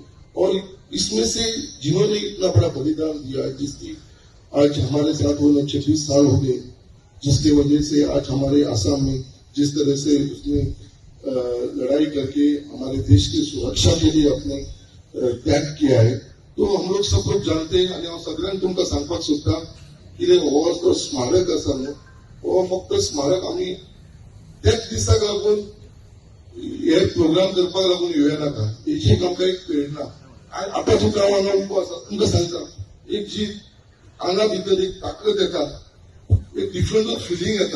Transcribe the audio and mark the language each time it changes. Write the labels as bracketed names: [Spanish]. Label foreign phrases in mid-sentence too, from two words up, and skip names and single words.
[Hindi] और इसमें से जिन्होंने इतना बड़ा बलिदान दिया है, जिसकी आज हमारे साथ होने 26 साल हो गए, जिसके वजह से आज हमारे आसाम में जिस तरह से उसने लड़ाई करके हमारे देश की सुरक्षा के लिए अपने त्याग किया है. तो हम लोग सब लोग जानते हैं [Konkani] आणि हांव सगळ्यांक तुमकां सांगपाक सोदता कितें हो जो स्मारक आसा न्हू हो फक्त स्मारक आमी त्याच दिसाक लागून हे प्रोग्राम करपाक लागून येवया नाका. एक आमकां एक प्रेरणा आतां तुका हांव हांगा उबो आसा तुमकां सांगता एक जी हांगा भितर एक ताकद येता, एक [English] different feeling [Konkani] येता.